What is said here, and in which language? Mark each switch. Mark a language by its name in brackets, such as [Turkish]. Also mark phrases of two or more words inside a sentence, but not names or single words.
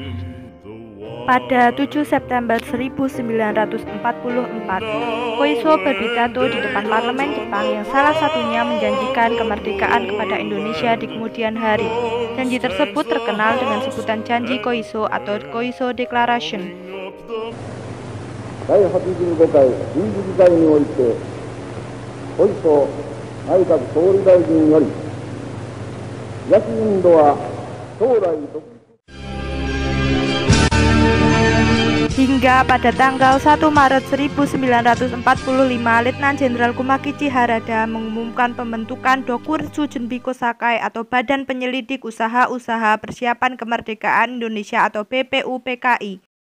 [Indonesian] Pada 7 September 1944, Koiso berpidato di depan parlemen Jepang yang salah satunya menjanjikan kemerdekaan kepada Indonesia di kemudian hari. Janji tersebut terkenal dengan sebutan Janji Koiso atau Koiso Declaration. [Japanese] 第85回臨時議会において、小磯内閣総理大臣より、東インドは将来独立 [Indonesian] Hingga pada tanggal 1 Maret 1945, Letnan Jenderal Kumakichi Harada mengumumkan pembentukan Dokuritsu Junbi Kosakai atau Badan Penyelidik Usaha-Usaha Persiapan Kemerdekaan Indonesia atau BPUPKI.